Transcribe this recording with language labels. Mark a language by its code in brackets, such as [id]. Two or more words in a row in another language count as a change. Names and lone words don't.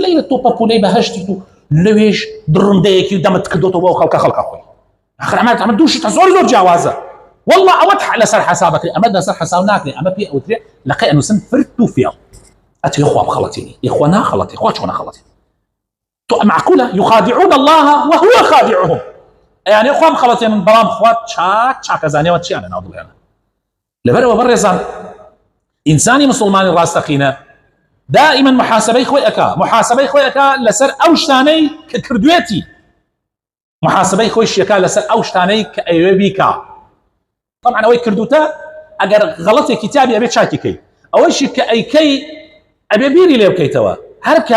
[ckb] لەیرە تۆ پەپولەی بەهەشتی و لەوێش دڕندەیەکی و دەمت کردوتەوە بۆ خەڵکە خۆی آخر ئەمە دووشتە زۆر جیاوازە والله ئەوەت لەسەر حەسابەکەی ئەمە لەسەر حەساو ناکرێ ئەمە پێ ئەوترێ لەقەی ئەنووسن فرت و فێڵ ئەتوێ خوا بخەڵەتێنی ئیخوا ناخەڵەتی خوا چۆن ناخەڵەتی تۆ معقولە [ar] يخادعون الله وهو خادعهم [ckb] يعني خۆم خەڵەتێن من بەڵام خوات چاکەزانیەوە چیانە ناو دڵیانە لەبەرەوە بەڕێزان ئینسانی مسلمانی ڕاستەقینە دائما محاسبەی خۆی ئەکا لەسەر ئەو شتانەی کە کردوێتی محاسبەی خۆی شیەکە لەسەر ئەو شتانەی کە ئەوێ بیکا طبعا ئەوەی کردوتە ئەگەر غەڵەتێکی تابی ئەبێ چاکیکەی ئەوەیشی کە ئەیکەی ئەبێ بیری لێ بکەیتەوە هەر کارێک